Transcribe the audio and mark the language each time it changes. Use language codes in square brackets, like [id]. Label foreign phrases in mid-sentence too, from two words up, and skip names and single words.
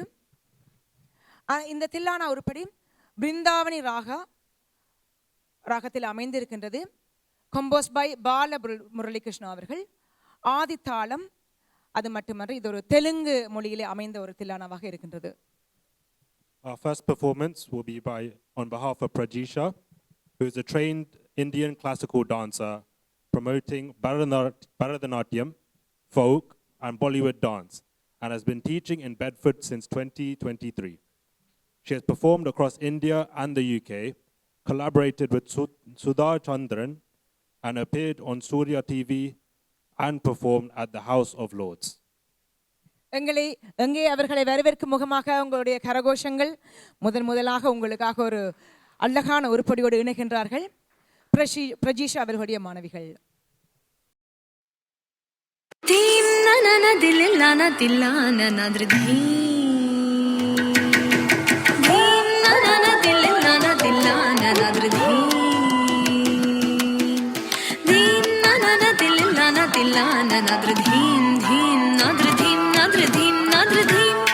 [ta] இந்த தில்லானா உருப்படி பிருந்தாவனி ராகத்தில் அமைந்திருக்கின்றது. [en] compose by [ta] பால முரளிகிருஷ்ணா அவர்கள். ஆதித்தாளம், அது மட்டுமல்ல இது ஒரு தெலுங்கு மொழியிலே அமைந்த ஒரு தில்லானாவாக இருக்கின்றது. [en] Our first performance will be on behalf of Prajisha, who is a trained Indian classical dancer promoting Bharatanatyam, folk and Bollywood dance, and has been teaching in Bedford since 2023. She has performed across India and the UK, collaborated with Sudha Chandran, and appeared on Surya TV and performed at the House of Lords. [ta] எங்கே அவர்களை வரவேற்கும் முகமாக உங்களுடைய கரகோஷங்கள் முதலாக உங்களுக்காக ஒரு அழகான உருப்படியோடு இணைகின்றார்கள் பிரஜீஷா அவர்களுடைய மாணவிகள். ನನ ದಿಲ್ ನನ ದಿಲ್ಲ ನನಾದ್ರ Nadr dhin dhin nadr dhin nadr dhin nadr dhin